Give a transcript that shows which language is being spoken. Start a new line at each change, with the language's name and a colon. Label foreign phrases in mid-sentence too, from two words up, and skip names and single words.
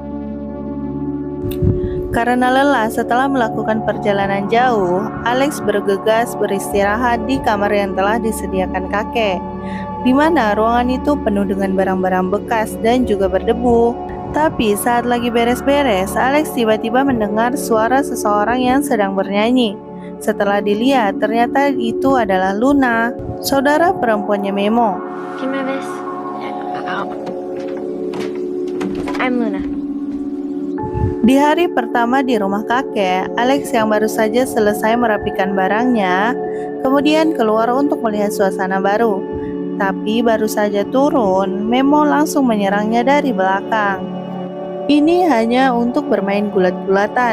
Indonesian: Karena lelah setelah melakukan perjalanan jauh, Alex bergegas beristirahat di kamar yang telah disediakan kakek, di mana ruangan itu penuh dengan barang-barang bekas dan juga berdebu. Tapi saat lagi beres-beres, Alex tiba-tiba mendengar suara seseorang yang sedang bernyanyi. Setelah dilihat, ternyata itu adalah Luna, saudara perempuannya Memo.
Spanish: ¿Quién me ves? I'm Luna.
Indonesian: Di hari pertama di rumah kakek, Alex yang baru saja selesai merapikan barangnya, kemudian keluar untuk melihat suasana baru. Tapi baru saja turun, Memo langsung menyerangnya dari belakang. Ini hanya untuk bermain gulat-gulatan.